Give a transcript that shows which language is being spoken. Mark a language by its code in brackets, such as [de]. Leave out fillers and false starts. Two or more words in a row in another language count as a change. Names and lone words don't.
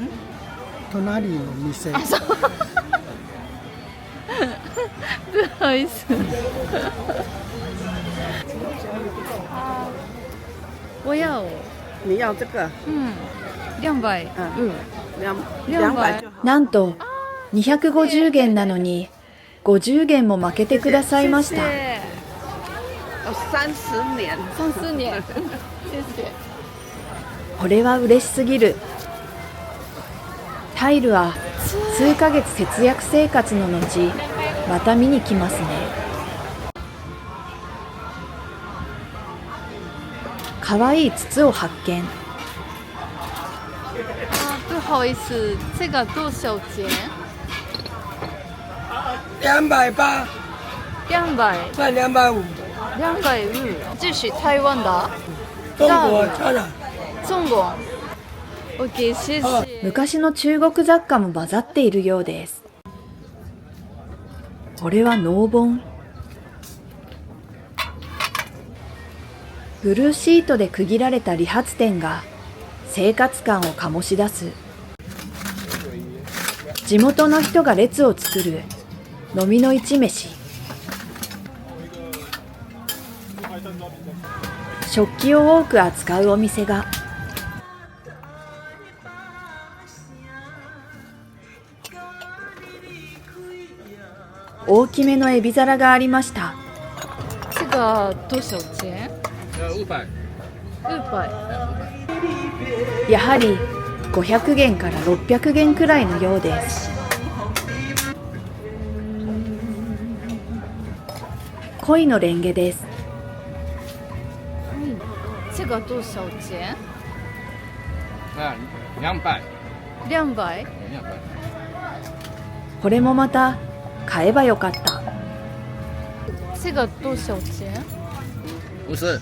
[ja] 隣の店。 [zh] 不好意思。我要。你要这个？ 200。 200就好。 [ja] なんと250元なのに50元も負けてくださいました。 [zh] 30年。 30年。谢谢。 [ja] これは嬉しすぎる。タイルは数ヶ月節約生活の後、また見に来ますね。かわいい筒を発見。 [zh] 不好意思，这个多少钱 280。？200。卖250。 250。这是台湾的。中国当然。中国。OK，谢谢。 [ja] 昔の中国雑貨も混ざっているようです。これは農本。ブルーシートで区切られた理髪店が生活感を醸し出す。地元の人が列を作る飲みの市飯。食器を多く扱うお店が。大きめのエビ皿がありました。 [zh] 这个多少钱？500。 500。 [ja] やはり500元から600元くらいのようです。恋のレンゲです。 [zh] 这个多少钱？200。？200。 [ja] これもまた買えばよかった。 [zh] 这个多少钱 50。